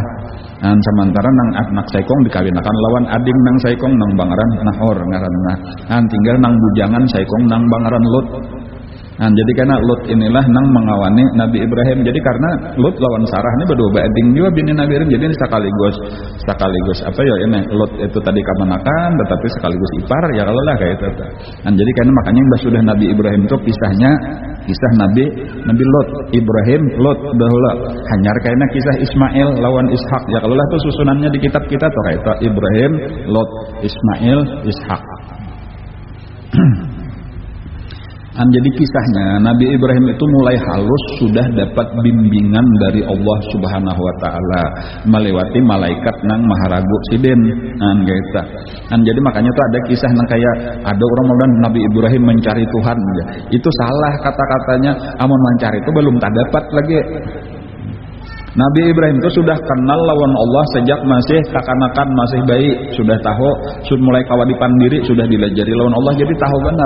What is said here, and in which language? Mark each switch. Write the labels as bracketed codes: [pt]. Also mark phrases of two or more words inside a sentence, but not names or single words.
[bjn] Dan sementara nang anak saikong dikawinakan lawan ading nang saikong nang bangaran Nahor ngaranna. Dan tinggal nang bujangan saikong nang bangaran Lot. Nah, jadi karena Lot inilah nang mengawani Nabi Ibrahim. Jadi karena Lot lawan Sarah ini berdua bading juga bini Nabi Ibrahim. Jadi ini sekaligus apa ya ini Lot itu tadi kamanakan tetapi sekaligus ipar ya kalau lah kayak itu. Nah, jadi karena makanya sudah Nabi Ibrahim itu kisah Nabi Lot, Ibrahim, Lot dahulu. Hanyar kayaknya kisah Ismail lawan Ishak. Ya kalau lah itu susunannya di kitab kita tuh kayak itu Ibrahim, Lot, Ismail, Ishak. Jadi kisahnya Nabi Ibrahim itu mulai halus sudah dapat bimbingan dari Allah Subhanahu wa taala melewati malaikat nang Maharagu Sidin. Gitu. Jadi makanya tuh ada kisah nang kayak ada orang bilang Nabi Ibrahim mencari Tuhan. Itu salah kata-katanya, amun mencari itu belum tak dapat lagi. Nabi Ibrahim itu sudah kenal lawan Allah sejak masih kakanakan, masih bayi, sudah tahu, sudah mulai kawadipan diri, sudah dilajari lawan Allah, jadi tahu benar.